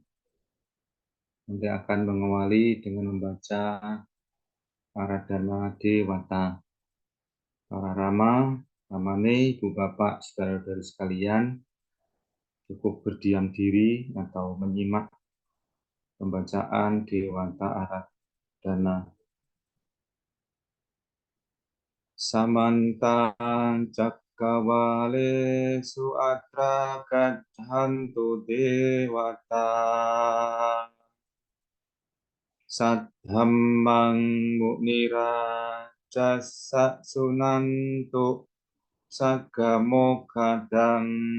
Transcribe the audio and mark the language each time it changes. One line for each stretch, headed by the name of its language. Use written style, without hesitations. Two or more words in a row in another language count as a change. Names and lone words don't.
Indonesian: Nanti akan mengawali dengan membaca Paradharma Dewata. Para Rama, Ramane, Ibu Bapak, saudara-saudari sekalian, cukup berdiam diri atau menyimak pembacaan Dewata Aradhana.
Pali: Samantang cakkawalesu atra gachantu dewata Saddhammang mu'nirajasa sunantu sagamokadang